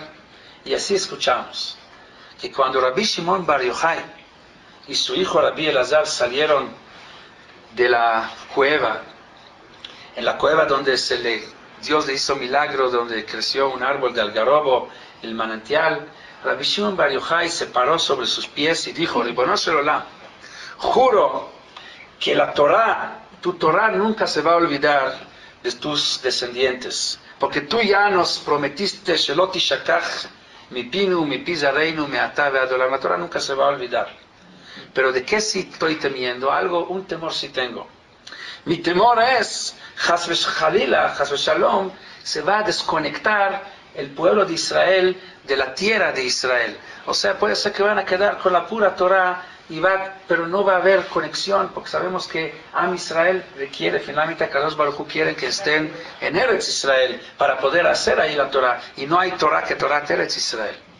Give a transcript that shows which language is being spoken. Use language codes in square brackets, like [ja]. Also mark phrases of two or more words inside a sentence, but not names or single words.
[es] Y así escuchamos, que cuando Rabbi Shimon Bar Yochai y su hijo Rabbi Elazar salieron de la cueva, en la cueva donde Dios le hizo milagros, donde creció un árbol de algarrobo, el manantial, Rabbi Shimon Bar Yochai se paró sobre sus pies y dijo, [he] ריבונו של עולם, [es] juro que tu Torah nunca se va a olvidar de tus descendientes, porque tú ya nos prometiste, [he] שלא תשכח מפינו מפי זרעינו מעתה ועד עולם. [es] La Torah nunca se va a olvidar. Pero ¿de qué sí estoy temiendo? Un temor sí tengo. Mi temor es, [he] חס ושלום, [es] se va a desconectar el pueblo de Israel de la tierra de Israel. O sea, puede ser que van a quedar con la pura Torah, pero no va a haber conexión, porque sabemos que [he] Am Israel [es] requiere, finalmente a [he] Kadosh Baruj Hu [es] quieren que estén en [he] Eretz Israel [es] para poder hacer ahí la Torah, y no hay Torah que Torah de [he] Eretz Israel.